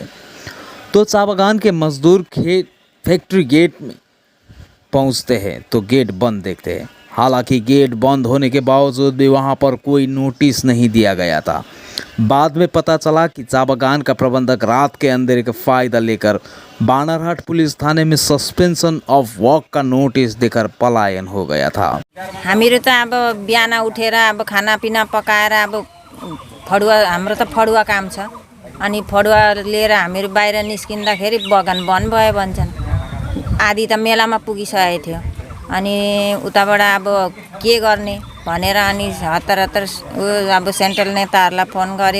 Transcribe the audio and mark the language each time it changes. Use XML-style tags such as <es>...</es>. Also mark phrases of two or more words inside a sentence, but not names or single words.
<hi>तो चाय बागान के मजदूर फैक्ट्री गेट में पहुंचते हैं तो गेट बंद देखते हैं। हालांकि गेट बंद होने के बावजूद भी वहां पर कोई नोटिस नहीं दिया गया था। बाद में पता चला कि चाय बागान का प्रबंधक रात के अंधेरे का फायदा लेकर बानारहाट पुलिस थाने में</hi> <en>suspension of work</en> <hi>का नोटिस देकर पलायन हो गया था।</hi> <ne>हामीहरू त अब बिहान उठेर अब खानापिना पकाएर अब फडुवा हाम्रो त फडुवा काम छ, अनि फडुवा लिएर हामीहरू बाहिर निस्किँदाखेरि बगान बन्द भयो भन्छन्। आधी त मेलामा पुगिसकेको थियो, अनि उताबाट अब के गर्ने भनेर अनि हतार अब सेन्ट्रल नेताहरूलाई फोन गर्यो।</ne>